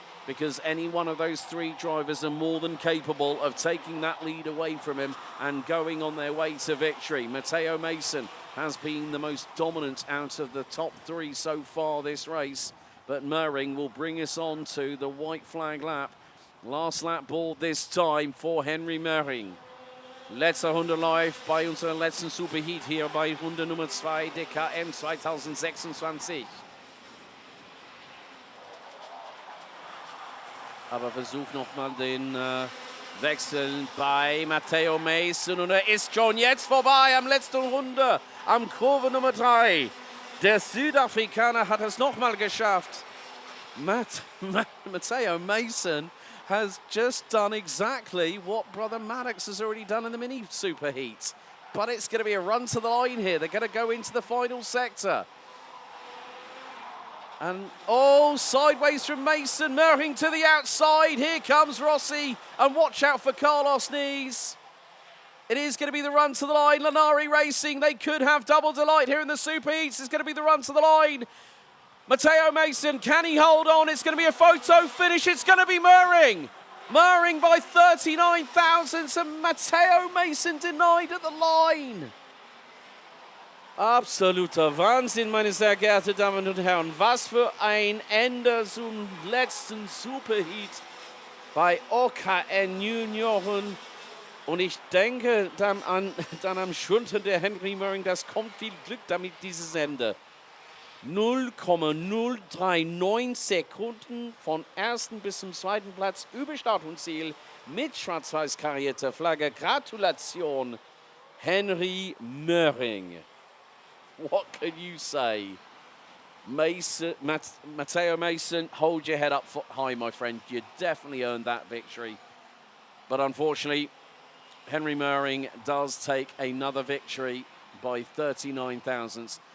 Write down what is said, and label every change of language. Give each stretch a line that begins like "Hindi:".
English: Because any one of those three drivers are more than capable of taking that lead away from him and going on their way to victory. Matteo Mason has been the most dominant out of the top three so far this race, but Möhring will bring us on to the white flag lap. Last lap board this time for Henry Möhring.
German: Letzte Runde live bei unserem letzten Superheat hier bei Runde Nummer 2 DKM 2026. Aber versucht nochmal den Wechsel bei Matteo Mason und ist schon jetzt vorbei am letzten Runde, am Kurve Nummer 3. Der Südafrikaner hat es nochmal geschafft.
English: Matteo Mason has just done exactly what brother Maddox has already done in the mini superheat. But it's going to be a run to the line here. They're going to go into the final sector. And, oh, sideways from Mason, Möhring to the outside. Here comes Rossi. And watch out for Carlos Knees. It is going to be the run to the line. Lanari Racing, they could have double delight here in the superheats. It's going to be the run to the line. Matteo Mason, can he hold on? It's going to be a photo finish. It's going to be Möhring. Möhring by 39 thousandths and Matteo Mason denied at the line.
German: Absoluter Wahnsinn, meine sehr geehrten Damen und Herren. Was für ein Ende zum letzten Superheat bei OKN Junioren. Und ich denke dann am Schultern der Henry Möhring, das kommt viel Glück damit, dieses Ende. 0,039 Sekunden von ersten bis zum zweiten Platz über Start und Ziel mit schwarz-weiß karierter Flagge. Gratulation, Henry Möhring.
English: What can you say? Matteo Mason, hold your head up high, my friend. You definitely earned that victory. But unfortunately, Henry Möhring does take another victory by 39 thousandths.